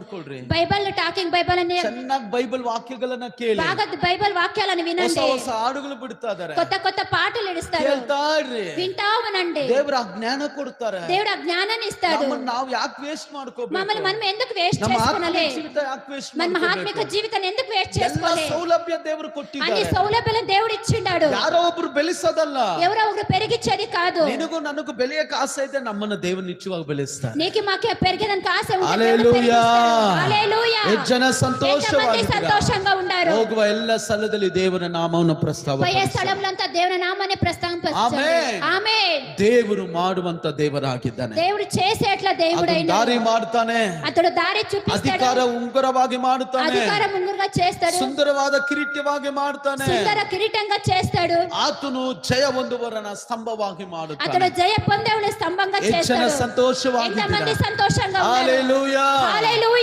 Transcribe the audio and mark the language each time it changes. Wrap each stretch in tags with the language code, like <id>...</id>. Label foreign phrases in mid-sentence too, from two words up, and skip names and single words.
<kn>ಮಾಡ್ಕೊಳ್ರಿ. ಬೈಬಲ್ ಟಾಕಿಂಗ್ ಬೈಬಲ್ ಅನ್ನು ಚೆನ್ನಾಗಿ ಬೈಬಲ್ ವಾಕ್ಯಗಳನ್ನ ಕೇಳಿ.</kn> <te>బాగా బైబిల్ వాక్యాలను వినండి.</te> <kn>ಹೊಸ ಹಾಡುಗಳು ಬಿಡ್ತಾ ಇದ್ದಾರೆ.</kn> <te>కొత్త కొత్త పాటలు ఇస్తారు.</te> <kn>ಕೇಳ್ತಾ ಇರ್ರಿ.</kn> <te>వింటా ఉనండి.</te> <kn>ದೇವರ ಜ್ಞಾನ ಕೊಡ್ತಾರೆ.</kn> <te>దేవుడు జ్ఞానాన్ని ఇస్తాడు.</te> <kn>ನಮ್ಮನ್ನ ನಾವು ಯಾಕೆ ವೇಸ್ಟ್ ಮಾಡ್ಕೋಬೇಕು?</kn> <te>మమ్మల్ని మనం ఎందుకు వేస్ట్</te> <kn>ನಮ್ಮ</kn> <te>చేసుకోవాలి?</te> <kn>ಆತ್ಮಿಕ ಜೀವಿತ ಯಾಕೆ ವೇಸ್ಟ್</kn> <te>మన</te> <kn>ಮಾಡ್ಕೋಬೇಕು?</kn> <te>ఆత్మిక జీవితాన్ని ఎందుకు వేస్ట్</te> <kn>ಎಲ್ಲ</kn> <te>చేసుకోవాలి?</te> <kn>ಸೌಲಭ್ಯ ದೇವರು</kn> <te>అన్ని</te> <kn>ಕೊಟ್ಟಿದ್ದಾರೆ.</kn> <te>సౌలభ్యాలను దేవుడు ఇచ్చిండాడు.</te> <kn>ಯಾರೋ ಒಬ್ರು ಬೆಳೆಸೋದಲ್ಲ.</kn> <te>ఎవరో ఒకరు పెరిగించేది కాదు.</te> <kn>ನಿನಗೂ ನನಗೂ ಬೆಳೆಯಕ್ಕೆ ಆಸೆ ಇದೆ, ನಮ್ಮನ್ನ ದೇವರು ನಿಶ್ಚಯವಾಗಿ ಬೆಳೆಸ್ತಾರೆ.</kn> <te>నీకు మాకే పెరిగేదానికి ఆశ ఉంటే హల్లెలూయా. హల్లెలూయా.</te> <kn>ಎಷ್ಟು ಜನ</kn> <te>సంతోషంగా ఉండారు.</te> <kn>ಹೋಗುವ ಎಲ್ಲ ಸ್ಥಳದಲ್ಲಿ ದೇವರ ನಾಮವನ್ನು</kn> <te>పోయే స్థలములంతా దేవుని నామాన్ని ప్రస్తావించండి.</te> <kn>ಆಮೆನ್.</kn> <te>ఆమేన్.</te> <kn>ದೇವರು ಮಾಡುವಂತ ದೇವರಾಗಿದ್ದಾನೆ.</kn> <te>దేవుడు చేసేట్ల దేవుడైన</te> <kn>ದಾರಿ ಮಾಡ್ತಾನೆ.</kn> <te>అతడు దారి చూపిస్తాడు.</te> <kn>ಅಧಿಕಾರ ಉಂಗುರವಾಗಿ ಮಾಡುತ್ತಾನೆ.</kn> <te>అధికారం ఉంగురుగా చేస్తాడు.</te> <kn>ಸುಂದರವಾದ ಕಿರೀಟವಾಗಿ ಮಾಡ್ತಾನೆ.</kn> <te>సుందర కిరీటంగా చేస్తాడు.</te> <kn>ಆತನು ಜಯ ಹೊಂದುವವರನ ಸ್ತಂಭವಾಗಿ ಮಾಡುತ್ತಾನೆ.</kn> <te>అతడు జయ పొందేవాని స్తంభంగా చేస్తాడు.</te> <kn>ಸಂತೋಷವಾಗಿ</kn> <te>ఎంతమంది సంతోషంగా ఉన్నారు? హల్లెలూయా. హల్లెలూయా.</te>